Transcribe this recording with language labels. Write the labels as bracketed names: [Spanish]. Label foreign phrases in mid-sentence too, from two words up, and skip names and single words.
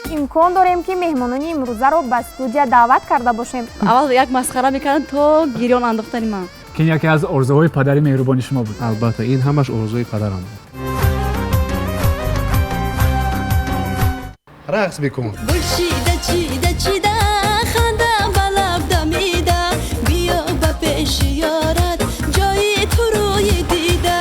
[Tajik] имкон дорем ки меҳмонони имрӯзаро ба студия даъват карда бошем. аввал як масхара мекардам то гирён андохтани ман. [Persian] که این یکی از آرزوهای پدری مهربانی شما بود. البته این همش آرزوی پدرم بود. رقص بکن. گلشیده چیده چیده خنده بلب دمیده بیا به پیش یارت جای تو روی دیده.